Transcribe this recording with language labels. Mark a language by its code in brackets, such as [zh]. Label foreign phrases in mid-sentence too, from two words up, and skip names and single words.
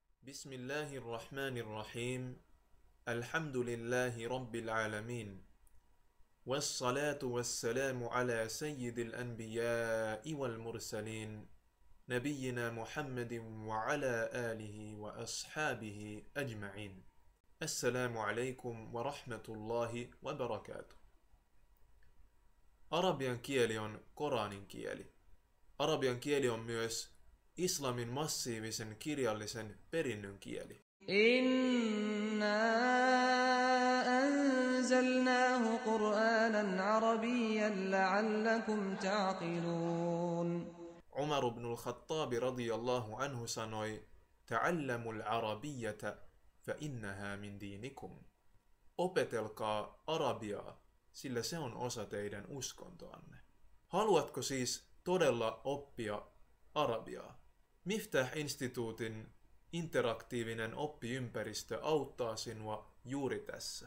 [ar] بسم الله الرحمن الرحيم الحمد لله رب العالمين والصلاة والسلام على سيد الأنبياء والمرسلين نبينا محمد وعلى آله وأصحابه أجمعين. السلام عليكم ورحمة الله وبركاته. [fi] Arabian kieli on Koranin kieli. Arabian kieli on myös islamin massiivisen kirjallisen perinnön kieli. [ar] إنا أنزلناه قرآنا عربيا لعلكم تعقلون. [fi] Umar ibn al-Khattab [ar] رضي الله عنه [fi] sanoi: [ar] "تعلموا العربية فإنها من دينكم." [fi] Opetelkaa arabiaa, sillä se on osa teidän uskontoanne. Haluatko siis todella oppia arabiaa? Miftah-instituutin interaktiivinen oppiympäristö auttaa sinua juuri tässä.